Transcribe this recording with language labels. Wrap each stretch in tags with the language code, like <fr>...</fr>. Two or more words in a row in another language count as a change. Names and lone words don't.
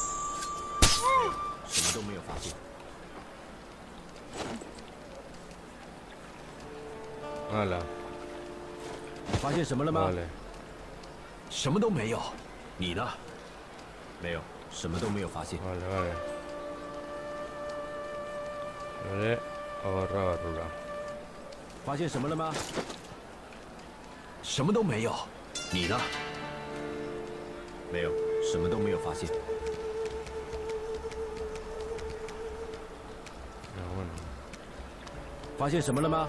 <zh>什么都没有发现。</zh> <es>Hala.</es> <zh>发现什么了吗？</zh> <es>Vale.</es> <zh>什么都没有。你呢？没有，什么都没有发现。</zh> <es>Vale, vale. Vale, agarra barrura.</es> <zh>发现什么了吗？什么都没有。你呢？没有，什么都没有发现。</zh> <es>Ah, bueno.</es> <zh>发现什么了吗？</zh>